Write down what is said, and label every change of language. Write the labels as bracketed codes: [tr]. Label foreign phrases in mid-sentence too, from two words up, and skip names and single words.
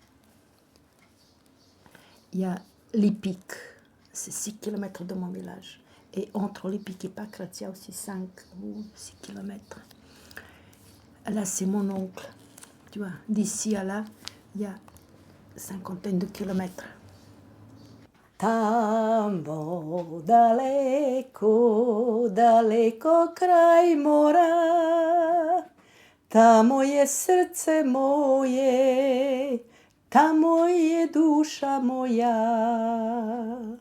[fr] Il y a Lipik, c'est 6 km de mon village. Et entre Lipik et Pakrac, il y a aussi 5 ou 6 km. Là, c'est mon oncle. Tu vois, d'ici à là, il y a 50 de kilomètres. [sr] Tamo daleko, daleko kraj mora, tamo je srce moje, tamo je duša moja.